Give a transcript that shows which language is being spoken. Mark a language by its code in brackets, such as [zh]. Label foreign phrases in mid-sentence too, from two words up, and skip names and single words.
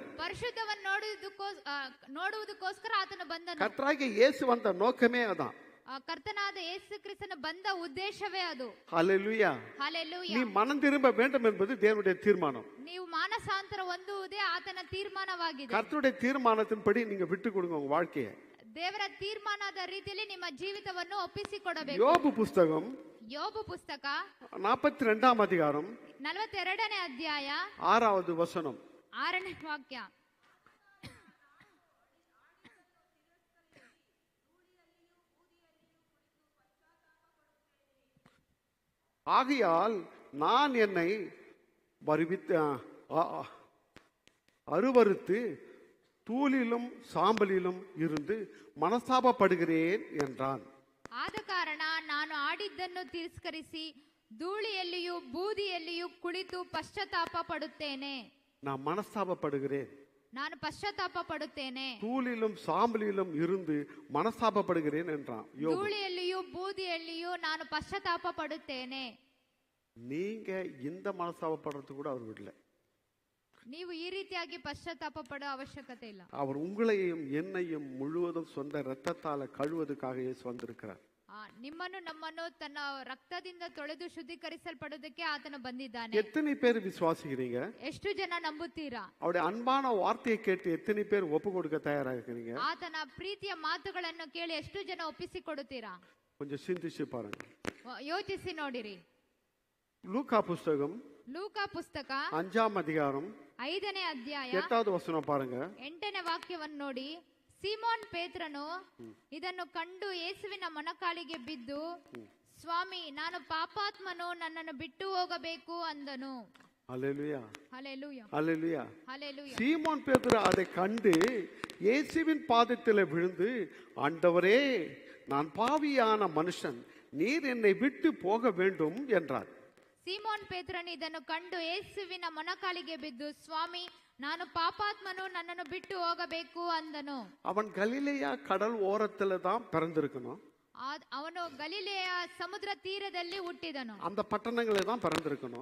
[kn] ಪರಿಶುದ್ಧವನ್ನು ನೋಡುವುದಕ್ಕೋಸ್ಕರ ಆತನು ಬಂದನು. [ta] கர்த்தராகிய இயேசு வந்த நோக்கமே அதான். [kn] ಕರ್ತನಾದ ಯೇಸು ಕ್ರಿಸ್ತನ ಬಂದ ಉದ್ದೇಶವೇ ಅದು. [ta] ஹல்லேலூயா. [kn] ಹಲ್ಲೆಲೂಯಾ. [ta] நீ மனம் திரும்ப வேண்டும் என்பது தேவனுடைய தீர்மானம். [kn] ನೀವು ಮಾನಸಾಂತರ ಹೊಂದುವುದೇ ಆತನ ತೀರ್ಮಾನವಾಗಿದೆ. [ta] கர்த்தருடைய தீர்மானத்தின்படி நீங்க விட்டு கொடுங்க உங்க வாழ்க்கையை. [kn] ದೇವರ ತೀರ್ಮಾನದ ರೀತಿಯಲ್ಲಿ ನಿಮ್ಮ ಜೀವಿತವನ್ನು ಒಪ್ಪಿಸಿಕೊಡಬೇಕು. [ta] யோபு புஸ்தகம் [kn] ಯೋಬು ಪುಸ್ತಕ [ta] 42ஆம் அதிகாரம் [kn] 42ನೇ ಅಧ್ಯಾಯ [ta] 6வது வசனம். [kn] 6ನೇ ವಾಕ್ಯ. [ta] ஆகையால் நான் என்னை அருவருத்து தூளிலும் சாம்பலிலும் இருந்து மனஸ்தாபப்படுகிறேன் என்றான். [kn] ಆದ ಕಾರಣ ನಾನು ಆಡಿದ್ದನ್ನು ತಿರಸ್ಕರಿಸಿ ಧೂಳಿಯಲ್ಲಿಯೂ ಬೂದಿಯಲ್ಲಿಯೂ ಕುಳಿತು ಪಶ್ಚಾತ್ತಾಪ ಪಡುತ್ತೇನೆ. [ta] நான் மனஸ்தாபப்படுகிறேன், [kn] ನಾನು ಪಶ್ಚಾತ್ತಾಪ ಪಡುತ್ತೇನೆ. [ta] தூளிலும் சாம்பலிலும் இருந்து மனஸ்தாபப்படுகிறேன் என்றான் யோபு. [kn] ಧೂಳಿಯಲ್ಲಿಯೂ ಬೂದಿಯಲ್ಲಿಯೂ ನಾನು ಪಶ್ಚಾತ್ತಾಪ ಪಡುತ್ತೇನೆ. [ta] நீங்க இந்த மனஸ்தாபப்படுறது கூட அவர் விடல. [kn] ನೀವು ಈ ರೀತಿಯಾಗಿ ಪಶ್ಚಾತ್ತಾಪ ಪಡೋ ಅವಶ್ಯಕತೆ ಇಲ್ಲ. [ta] அவர் உங்களையும் என்னையும் முழுவதும் சொந்த இரத்தத்தால கழுவதுக்காக இயேசு வந்திருக்கிறார். [kn] ನಿಮ್ಮನ್ನು ನಮ್ಮನ್ನು ತನ್ನ ರಕ್ತದಿಂದ ತೊಳೆದು ಶುದ್ಧೀಕರಿಸಲ್ಪಡೋದಕ್ಕೆ ಆತನು ಬಂದಿದ್ದಾನೆ. [ta] எத்தனை பேர் விசுவாசிக்கிறீங்க? [kn] ಎಷ್ಟು ಜನ ನಂಬುತ್ತೀರಾ? [ta] அவருடைய அன்பான வார்த்தையை கேட்டு எத்தனை பேர் ஒப்பு கொடுக்க தயாரா இருக்கிறீங்க? [kn] ಆತನ ಪ್ರೀತಿಯ ಮಾತುಗಳನ್ನು ಕೇಳಿ ಎಷ್ಟು ಜನ ಒಪ್ಪಿಸಿಕೊಡುತ್ತೀರಾ? [ta] கொஞ்சம் சிந்திச்சு பாருங்க, [kn] ಯೋಚಿಸಿ ನೋಡಿರಿ. [ta] லூக்கா புஸ்தகம் [kn] ಲೂಕಾ ಪುಸ್ತಕ [ta] 5ஆம் அதிகாரம் [kn] 5ನೇ ಅಧ್ಯಾಯ [ta] 8வது வசனம் பாருங்க. [kn] 8ನೇ ವಾಕ್ಯವನ್ನು ನೋಡಿ. ಸೀಮೋನ್ ಪೇತ್ರನು ಇದನ್ನು ಕಂಡು ಯೇಸುವಿನ ಮೊಣಕಾಲಿಗೆ ಬಿದ್ದು, ಸ್ವಾಮಿ, ನಾನು ಪಾಪಾತ್ಮನು, ನನ್ನನ್ನು ಬಿಟ್ಟು ಹೋಗಬೇಕು ಅಂದನು. [ta] அல்லேலூயா, [kn] ಹಲ್ಲೆಲೂಯಾ, [ta] அல்லேலூயா. [kn] ಹಲ್ಲೆಲೂಯಾ. [ta] சீமோன் பேதுரு அதை கண்டு இயேசுவின் பாதத்தில் விழுந்து, ஆண்டவரே, நான் பாவியான மனுஷன், நீர் என்னை விட்டு போக வேண்டும் என்றார். [kn] ಸೀಮೋನ್ ಪೇತ್ರನು ಇದನ್ನು ಕಂಡು ಯೇಸುವಿನ ಮೊಣಕಾಲಿಗೆ ಬಿದ್ದು, ಸ್ವಾಮಿ, ನಾನು ಪಾಪಾತ್ಮನು, ನನ್ನನ್ನು ಬಿಟ್ಟು ಹೋಗಬೇಕು ಅಂದನು. [ta] அவன் கலிலேயா கடல் ஓரத்துல தான் பிறந்திருக்கணும். [kn] ಅವನು ಗಲಿಲೆಯ ಸಮುದ್ರ ತೀರದಲ್ಲಿ ಹುಟ್ಟಿದನು. [ta] அந்த பட்டணங்களே தான் பிறந்திருக்கணும்.